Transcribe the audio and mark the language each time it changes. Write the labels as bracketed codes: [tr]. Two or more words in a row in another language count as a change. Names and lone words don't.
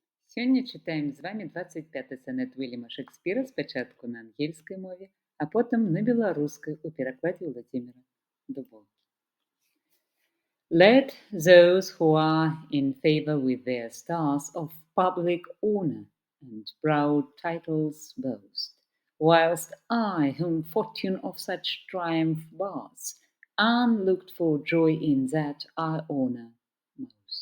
[be] Сёння чытаем з вамі 25 сонет Вільяма Шекспіра спачатку на ангельскай мове, а потым на беларускай у перакладзе Владзіміра Дубоўкі. [en] Let those who are in favor with their stars of public honor and proud titles boast, whilst I, whom fortune of such triumph bars, unlooked for joy in that I honor most.